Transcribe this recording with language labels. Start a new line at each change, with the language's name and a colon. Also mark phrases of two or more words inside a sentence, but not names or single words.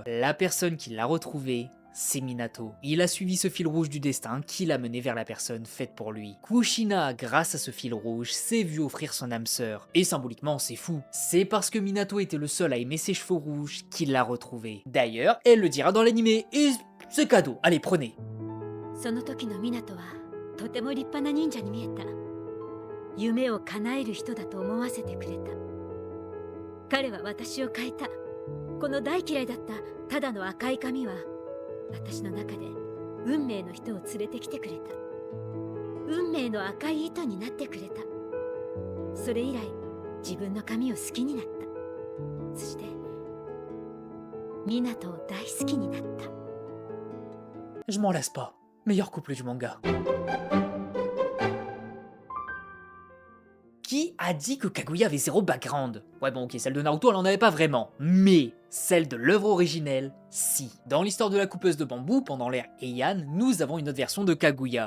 French: La personne qui l'a retrouvée, c'est Minato. Il a suivi ce fil rouge du destin qui l'a mené vers la personne faite pour lui. Kushina, grâce à ce fil rouge, s'est vu offrir son âme sœur. Et symboliquement, c'est fou. C'est parce que Minato était le seul à aimer ses cheveux rouges qu'il l'a retrouvé. D'ailleurs, elle le dira dans l'animé, et c'est cadeau, allez prenez.
Japanese: その時の湊はとても立派な忍者に見えた。夢を叶える人だと思わせてくれた。彼は私を変えた。この大嫌いだったただの赤い髪は私の中で運命の人を連れてきてくれた。運命の赤い糸になってくれた。それ以来自分の髪を好きになった。そして湊を大好きになった。
French: Je m'en lasse pas. Meilleur couple du manga. Qui a dit que Kaguya avait zéro background? Ouais bon ok, celle de Naruto elle en avait pas vraiment, mais Celle de l'œuvre originelle, si. Dans l'histoire de la coupeuse de bambou, pendant l'ère Heian, nous avons une autre version de Kaguya.